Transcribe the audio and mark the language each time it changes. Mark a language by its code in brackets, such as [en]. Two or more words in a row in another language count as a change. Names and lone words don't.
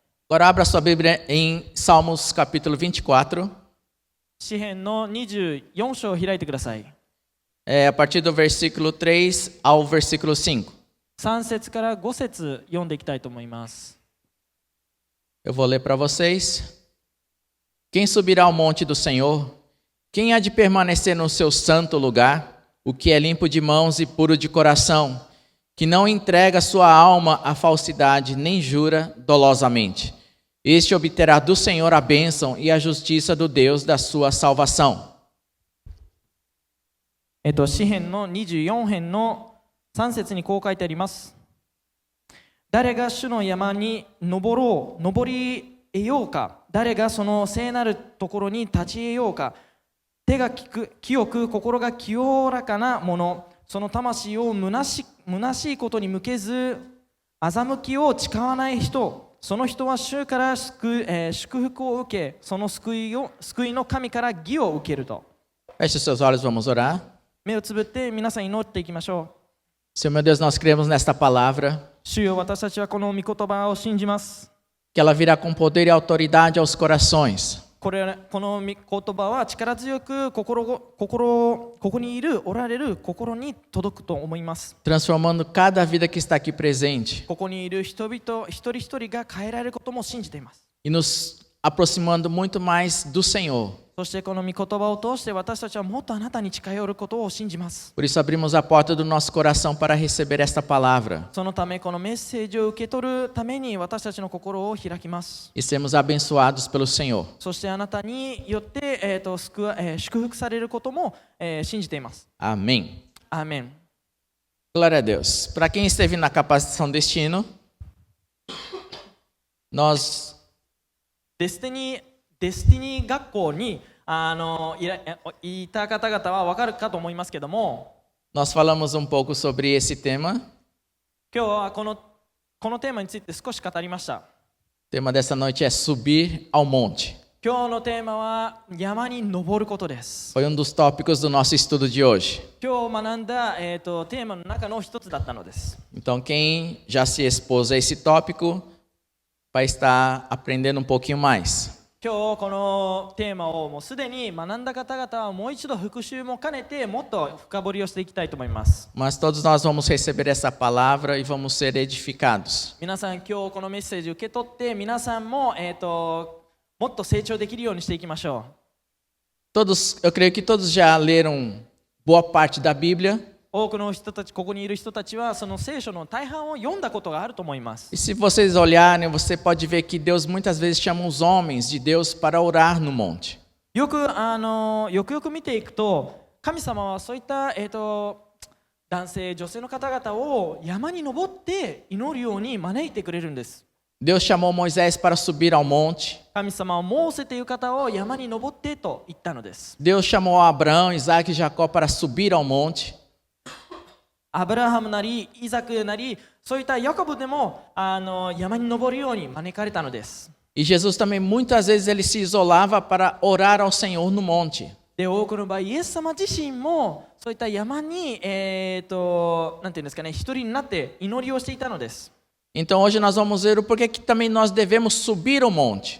[pt] Agora abra sua Bíblia em Salmos capítulo 24, [ja] 詩編の24章を開いてください。 [pt] a partir do versículo 3 ao versículo 5. [ja] 3 節から5節読んでいきたいと思います。 [pt] Eu vou ler para vocês. Quem subirá ao monte do Senhor? Quem há de permanecer no seu santo lugar? O que é limpo de mãos e puro de coração, que não entrega sua alma à falsidade, nem jura dolosamente. Este obterá do Senhor a bênção e a justiça do Deus da sua salvação. [ja] 詩編の24編の3節にこう書いてあります。誰が主の山に登り得ようか。誰がその聖なるところに立ち得ようか。手が清く心が清らかなもの、その魂を虚しいことに向けず欺きを誓わない人、その人は主から祝福を受け、その救いの神から義を受けると。 [pt] Feche seus olhos, vamos orar. [ja] 目をつぶって皆さん祈っていきましょう。 [pt] Senhor meu Deus, nós cremos nesta palavra, [ja] 主よ、私たちはこの御言葉を信じます。 [pt] que ela virá com poder e autoridade aos corações. [ja] この御言葉は力強くここにおられる心に届くと思います。 [pt] Transformando cada vida que está aqui presente [ja] ここにいる人々一人一人が変えられることも信じています。 [pt] e nos aproximando muito mais do Senhor. [ja] そしてこの御言葉を通して私たちはもっとあなたに近寄ることを信じます。 [pt] Por isso abrimos a porta do nosso coração para receber esta palavra [ja] そのためこのメッセージを受け取るために私たちの心を開きます。 [pt] e sermos abençoados pelo Senhor. [ja] そしてあなたによって、祝福されることも、信じています。 [pt] Amém. [ja] アーメン。 [pt] Glória a Deus. Para quem esteve na capacitação Destino, nós [ja] デスティニー学校にいた方々は分かるかと思いますけども、 [pt] nós falamos um pouco sobre esse tema. [ja] 今日はこのテーマについて少し語りました。 [pt] O tema dessa noite é subir ao monte. [ja] 今日のテーマは山に登ることです。 [pt] Foi dos tópicos do nosso estudo de hoje. [ja] 今日学んだ、テーマの中の一つだったのです。 [pt] Então, quem já se expôs a esse tópico vai estar aprendendo um pouquinho mais. [ja] 今日このテーマをもうすでに学んだ方々はもう一度復習も兼ねてもっと深掘りをしていきたいと思います。 [pt] Mas todos nós vamos receber essa palavra e vamos ser edificados. [ja] 皆さん今日このメッセージを受け取って皆さんも、もっと成長できるようにしていきましょう。 [pt] Eu creio que todos já leram boa parte da Bíblia. [ja] 多くの人たち、ここにいる人たちはその聖書の大半を読んだことがあると思います。 [pt] E se vocês olharem, você pode ver que Deus muitas vezes chama os homens de Deus para orar no monte. [ja] よく見ていくと、神様はそういった、男性、女性の方々を山に登って祈るように招いてくれるんです。 [pt] Deus chamou Moisés para subir ao monte. [ja] 神様はモーセという方を山に登ってと言ったのです。 [pt] Deus chamou Abraão, Isaac e Jacó para subir ao monte. [ja] アブラハムなりイザクなりそういったヤコブでも山に登るように招かれたのです。 [pt] E Jesus também muitas vezes ele se isolava para orar ao Senhor no monte. [ja] で多くの場合イエス様自身もそういった山になんていうんですかね、一人になって祈りをしていたのです。 [pt] Então hoje nós vamos ver o porquê que também nós devemos subir ao monte.